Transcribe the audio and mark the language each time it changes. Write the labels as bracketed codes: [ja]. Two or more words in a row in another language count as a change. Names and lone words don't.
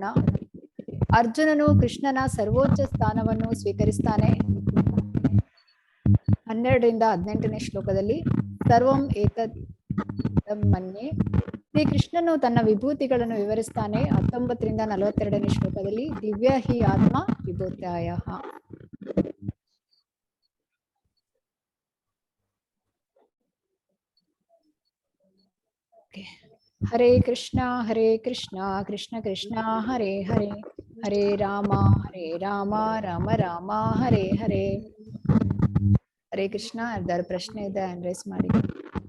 [kn] ಅರ್ಜುನನು ಕೃಷ್ಣನ ಸರ್ವೋಚ್ಚ ಸ್ಥಾನವನ್ನು ಸ್ವೀಕರಿಸ್ತಾನೆ 12ರಿಂದ 18ನೇ ಶ್ಲೋಕದಲ್ಲಿ. [sa] ಸರ್ವಂ ಏತದ್ ಮನ್ಯೆ. [kn] ಶ್ರೀ ಕೃಷ್ಣನು ತನ್ನ ವಿಭೂತಿಗಳನ್ನು ವಿವರಿಸ್ತಾನೆ 19ರಿಂದ 42ನೇ ಶ್ಲೋಕದಲ್ಲಿ. [sa] ದಿವ್ಯ ಹಿ ಆತ್ಮ ವಿಭೂತಾಯ. ಹರೇ ಕೃಷ್ಣ ಕೃಷ್ಣ ಕೃಷ್ಣ ಹರೇ ಹರೇ, ಹರೇ ರಾಮ ರಾಮ ರಾಮ ಹರೇ ಹರೇ. ಹರೇ ಕೃಷ್ಣ. [kn] ಯಾರ್ದಾರು ಪ್ರಶ್ನೆ ಇದೆ ರೈಸ್ ಮಾಡಿ.